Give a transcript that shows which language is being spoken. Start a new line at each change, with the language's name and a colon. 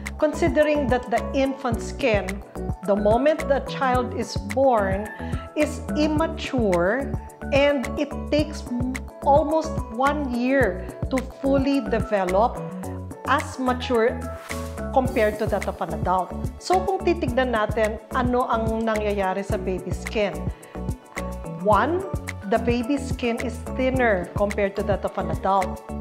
English: Considering that the infant skin, the moment the child is born, is immature and it takes almost 1 year to fully develop as mature compared to that of an adult.
Filipino: So kung titignan natin ano ang nangyayari sa baby skin.
English: One, the baby skin is thinner compared to that of an adult.